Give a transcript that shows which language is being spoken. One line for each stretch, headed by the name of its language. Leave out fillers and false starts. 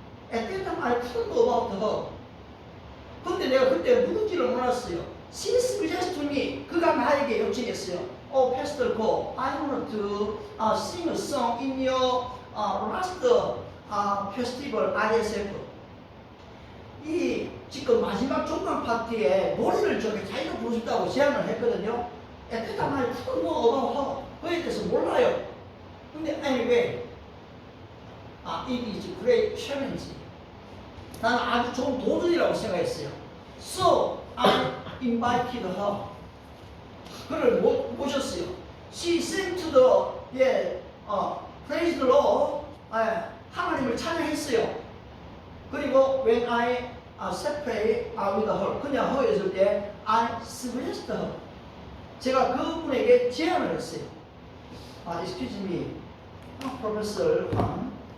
English: At that time I couldn't know about her.
Korean: 근데 내가 그때 누군지를 몰랐어요.
English: She suggested to me.
Korean: 그가 나에게 요청했어요.
English: Oh, Pastor Go, I want to sing a song in your last festival ISF.
Korean: 이 지금 마지막 종강 파티에 노래를 자기가 부르고 싶다고 제안을 했거든요.
English: At that time I couldn't know about her.
Korean: 그에 대해서 몰라요. 근데
English: anyway, it is a great challenge.
Korean: 나는 아주 좋은 도전이라고 생각했어요.
English: So I invited her.
Korean: 그를 모셨어요.
English: She sang to the praise the Lord.
Korean: 하나님을 찬양했어요. 그리고
English: when I separate with her,
Korean: 그냥 허였을 때
English: I suggested her.
Korean: 제가 그분에게 제안을 했어요.
English: Excuse me, Professor Huang.